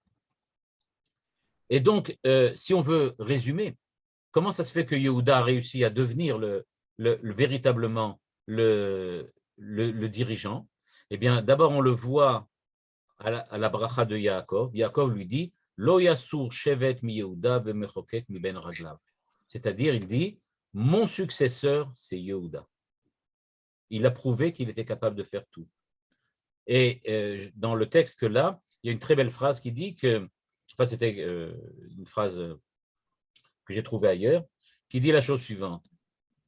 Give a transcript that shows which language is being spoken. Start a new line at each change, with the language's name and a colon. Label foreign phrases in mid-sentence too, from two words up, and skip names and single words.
French: Et donc, si on veut résumer, comment ça se fait que Yehuda a réussi à devenir véritablement le dirigeant? Eh bien, d'abord, on le voit à la bracha de Yaakov. Yaakov lui dit,
Hebrew: לא יסור שבט מיהודה ומחוקק מבין רגליו.
French: C'est-à-dire, il dit, mon successeur, c'est Yehuda. Il a prouvé qu'il était capable de faire tout. Et dans le texte là, il y a une très belle phrase qui dit que, enfin c'était une phrase que j'ai trouvée ailleurs, qui dit la chose suivante.